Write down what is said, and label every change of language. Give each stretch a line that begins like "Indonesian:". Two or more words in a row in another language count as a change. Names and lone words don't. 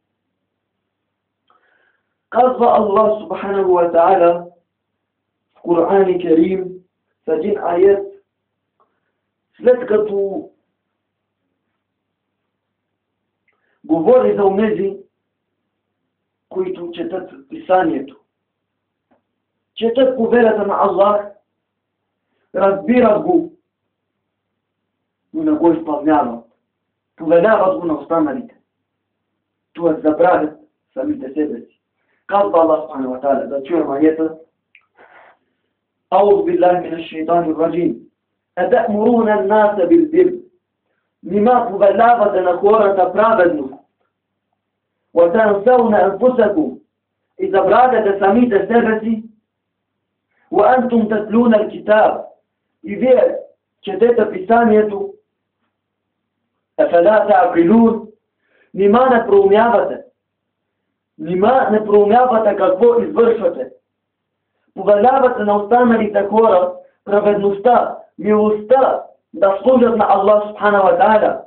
Bulgarian: Казва Аллах
Arabic: سبحانه وتعالى
Bulgarian: в Коран Керим с един аят, след като говори за онези, които четат писанието, четат повелята на Аллах, разбират го, но не го изпълняват. Повеляват го на останалите. Т.е. забравят самите себе си. Казва Аллах
Arabic: سبحانه وتعالى,
Bulgarian: да чуем аята.
Arabic: أعوذ بالله من الشيطان الرجيم. أتأمرون الناس بالبر.
Bulgarian: Нима повелявате на хората праведност.
Arabic: وتنسون أنفسكم.
Bulgarian: И забравяте самите себе си.
Arabic: وأنتم تتلون الكتاب.
Bulgarian: И вие четете писанието.
Arabic: أفلا تعقلون.
Bulgarian: Нима не проумявате. Нима не проумявате какво извършвате. Повелявате на останалите хора праведността, милостта, да служат на Аллах
Arabic: سبحانه وتعالى.